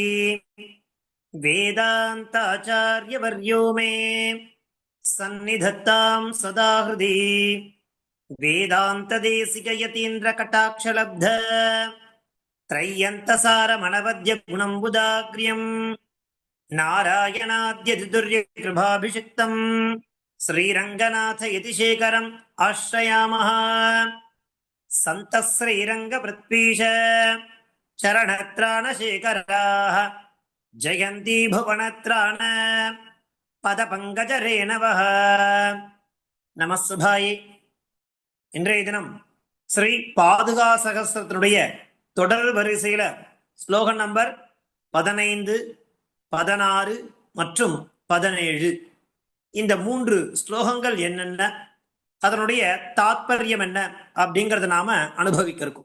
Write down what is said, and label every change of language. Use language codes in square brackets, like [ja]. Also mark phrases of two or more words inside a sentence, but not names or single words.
[sa] वेदान्ताचार्यवर्यो मे सन्निधत्तां सदा हृदि वेदान्तदेशिकयतीन्द्रकटाक्षलब्ध त्रय्यन्तसारमनवद्यगुणम्बुदाग्र्यम् नारायणाद्यतिदुर्यकृभाभिषिक्तम् श्रीरङ्गनाथयतिशेखरम् आश्रयामः। सन्तः श्रीरङ्गपृथ्वीश चरणत्राणशेखराः जयन्ती भुवनत्राण पदपङ्कजरेणवः நமஸ்சுபாயே. [ta] இன்றைய தினம் ஸ்ரீ பாதுகா சகஸ்ரத்தினுடைய தொடர் வரிசையில ஸ்லோகம் நம்பர் 15, 16 மற்றும் 17 இந்த 3 ஸ்லோகங்கள் என்னென்ன, அதனுடைய தாத்பரியம் என்ன அப்படிங்கறத நாம அனுபவிக்க இருக்கோம்.